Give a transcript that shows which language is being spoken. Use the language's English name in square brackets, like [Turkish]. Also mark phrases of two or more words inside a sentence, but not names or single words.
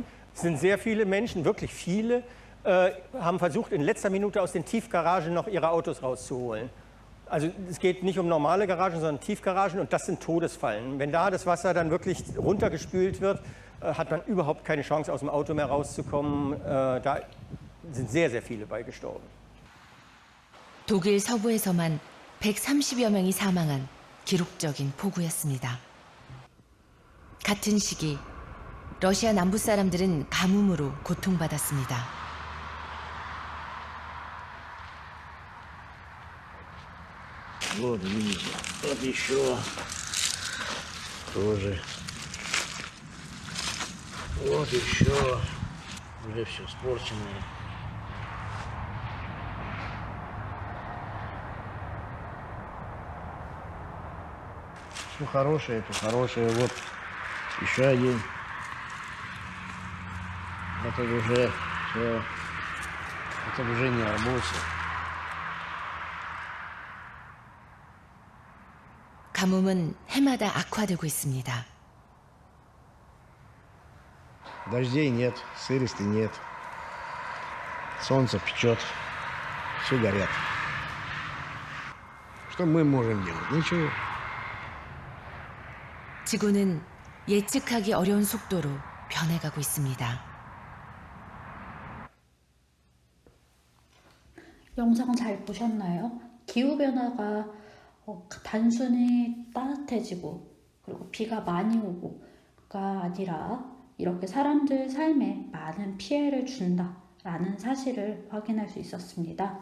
[German] Es sind sehr viele Menschen, wirklich viele, haben versucht, in letzter Minute aus den Tiefgaragen noch ihre Autos rauszuholen. Also es geht nicht um normale Garagen, sondern Tiefgaragen, und das sind Todesfallen. Wenn da das Wasser dann wirklich runtergespült wird, hat man überhaupt keine Chance, aus dem Auto mehr rauszukommen. Da sind sehr, sehr viele bei gestorben. [Korean] 독일 서부에서만 130여 명이 사망한 기록적인 폭우였습니다. 같은 시기 러시아 남부 사람들은 가뭄으로 고통받았습니다. [Russian] Вот видите, вот еще тоже. Вот еще уже все испорченное. Все хорошее, это хорошее. Вот еще один. Это уже все. Это уже не арбуз. [Korean] 가뭄은 해마다 악화되고 있습니다. [Russian] Дождей нет, сырости нет. Солнце печет, все горят. Что мы можем делать? Ничего. [Korean] 지구는 예측하기 어려운 속도로 변해가고 있습니다. 영상 잘 보셨나요? 기후변화가 단순히 따뜻해지고 그리고 비가 많이 오고가 아니라 이렇게 사람들 삶에 많은 피해를 준다라는 사실을 확인할 수 있었습니다.